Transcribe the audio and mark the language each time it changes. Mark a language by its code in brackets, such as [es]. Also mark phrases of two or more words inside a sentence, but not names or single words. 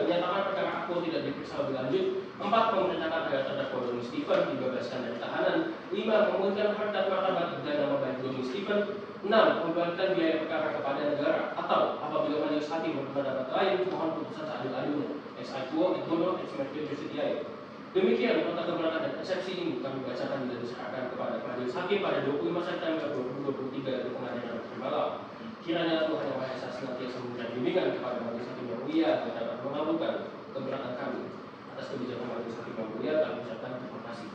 [id] Menyatakan perkara aku tidak diperiksa lebih lanjut. 4. Memerintahkan agar terdakwa Doni Stephen dibebaskan dari tahanan. 5. Memulihkan harkat martabat dan nama baik Doni Stephen. 6. Membebankan biaya perkara kepada negara atau apabila majelis hakim berpendapat lain mohon putusan seadil-adilnya. [la] Ex aequo et bono et mercure justitiae. [id] Demikian nota keberatan dan eksepsi ini kami bacakan dan diserahkan kepada majelis hakim pada 25 September 2023 di pengadilan negeri Malang. Kiranya Tuhan Yang Maha Esa senantiasa memberikan bimbingan kepada majelis hakim yang mulia dan dapat mengabulkan keberatan kami. Atas kebijakan majelis hakim yang mulia kami ucapkan terima kasih.